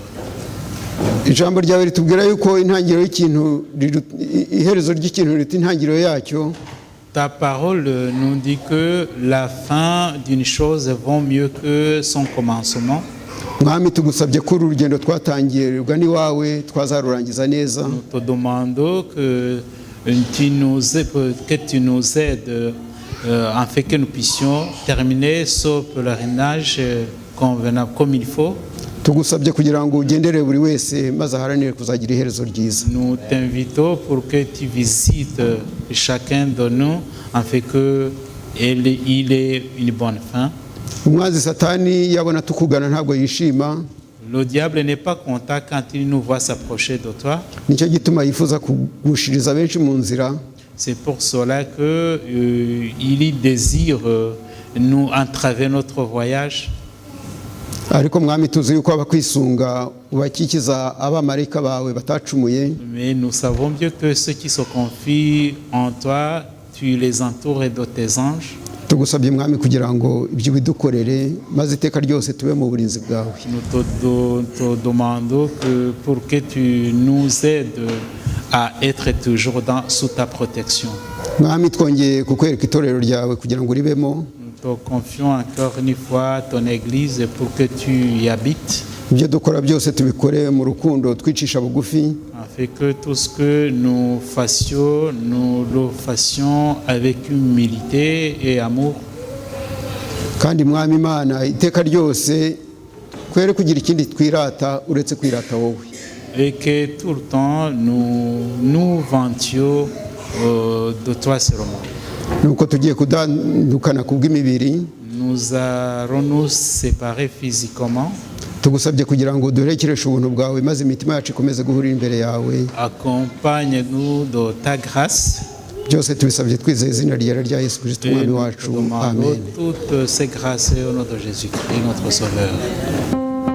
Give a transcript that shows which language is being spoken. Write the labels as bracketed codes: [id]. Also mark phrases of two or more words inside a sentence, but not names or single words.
[rw] ijambo ryawe ritubwira yuko intangiriro y'ikintu iherezo ry'ikintu rita intangiriro yacyo [fr] Ta parole nous dit que la fin d'une chose vaut mieux que son commencement. [rw] mwami tugusabye ko uru rugendo twatangiye rugana iwawe twazarurangiza neza [fr] Nous te demandons que tu nous aides afin que nous puissions terminer ce pèlerinage convenable comme il faut. [rw] tugusabye kugira ngo ugendere buri wese maze aharanire kuzagira iherezo ryiza [fr] Nous t'invitons pour que tu visites chacun de nous afin qu'il ait une bonne fin. [rw] umwanzi satani yabona tukugana ntabwo yishima [fr] Le diable n'est pas content quand il nous voit s'approcher de toi. [rw] nicyo gituma yifuza kugushiriza benshi mu nzira [fr] C'est pour cela qu'il désire nous entraver notre voyage. [rw] ariko mwami tuzi yuko abakwisunga ubakikiza abamarayika bawe batacumuye [fr] Mais nous savons bien que ceux qui se confient en toi, tu les entoures de tes anges. [rw] tugusabye mwami kugira ngo ibyo bidukorere maze iteka ryose tube mu burinzi bwawe [fr] Nous te demandons pour que tu nous aides à être toujours sous ta protection. [rw] mwami twongeye kukwereka itorero ryawe kugira ngo uribemo [fr] Nous te confions encore une fois ton Église pour que tu y habites, [rw] ibyo dukora byose tubikore mu rukundo twicisha bugufi [fr] afin que tout ce que nous fassions, nous le fassions avec humilité et amour. [rw] kandi mwami imana iteka ryose twere kugira ikindi twirata uretse kwirata wowe [fr] Et que tout le temps nous vantions de toi seulement. [rw] nuko tugiye kudandukana kubw'imibiri [fr] Nous allons nous séparer physiquement. [rw] tugusabye kugira ngo duherekereshe ubuntu bwawe maze imitima yacu ikomeze guhurira imbere yawe [fr] Accompagne-nous de ta grâce. [rw] byose tubisabye twizeye izina ryera rya yesu kirisito [fr] Et [rw] umwami [fr] nous te [rw] wacu [fr] demandons amen toutes ces grâces au nom de Jésus-Christ, notre Sauveur.